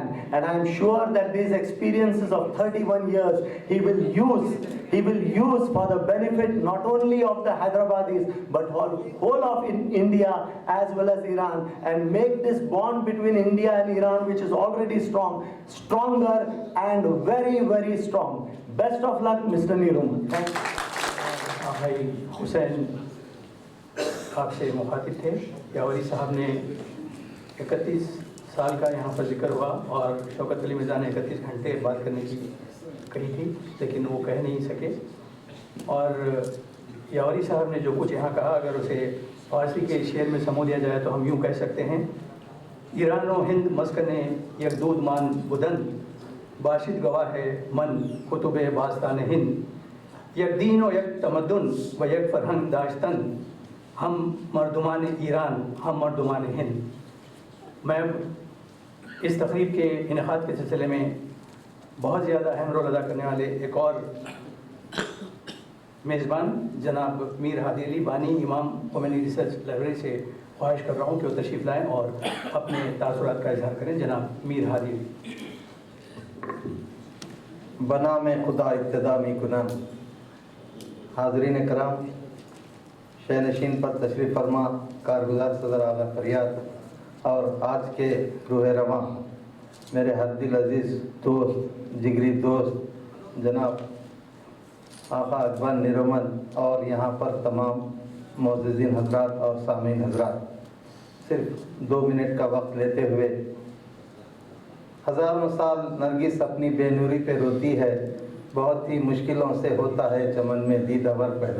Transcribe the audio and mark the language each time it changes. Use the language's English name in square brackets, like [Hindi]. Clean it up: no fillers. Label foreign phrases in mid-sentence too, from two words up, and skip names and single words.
[English] And I am sure that these experiences of 31 years he will use for the benefit not only of the Hyderabadis but whole of India as well as Iran, and make this bond between India and Iran, which is already stronger and very, very strong. Best of luck, Mr. Niruman. Thank you. [Urdu] بھائی حسین آپ سے مخاطب تھے. یاوری صاحب نے 31 سال کا یہاں پر ذکر ہوا اور شوکت علی مرزا نے 31 گھنٹے بات کرنے کی کہی تھی, لیکن وہ کہہ نہیں سکے. اور یاوری صاحب نے جو کچھ یہاں کہا, اگر اسے فارسی کے شعر میں سمو دیا جائے تو ہم یوں کہہ سکتے ہیں, [Persian] ایران و ہند مسکن یک دود مان بدن باشد گواہ ہے من کتب باستان ہند. یک دین و یک تمدن و یک فرہنگ داشتن ہم مردمان ایران ہم مردمان ہند. [Urdu] میں اس تقریب کے انعقاد کے سلسلے میں بہت زیادہ اہم رول ادا کرنے والے ایک اور میزبان جناب میر ہادی علی بانی امام خمینی ریسرچ لائبریری سے خواہش کر رہا ہوں کہ وہ تشریف لائیں اور اپنے تاثرات کا اظہار کریں. جناب میر ہادی علی. [Persian] بنا میں خدا ابتدا می کنم. [Urdu] حاضرین کرام, شہ نشین پر تشریف فرما کارگزار صدر اعلیٰ فریاد اور آج کے روح رواں میرے حد دل عزیز دوست جگری دوست جناب آقا اکبر نیرومن اور یہاں پر تمام معززین حضرات اور سامعین حضرات, صرف 2 منٹ کا وقت لیتے ہوئے, ہزاروں سال نرگس اپنی بے نوری پہ روتی ہے, بہت ہی مشکلوں سے ہوتا ہے چمن میں دیدور پیدا.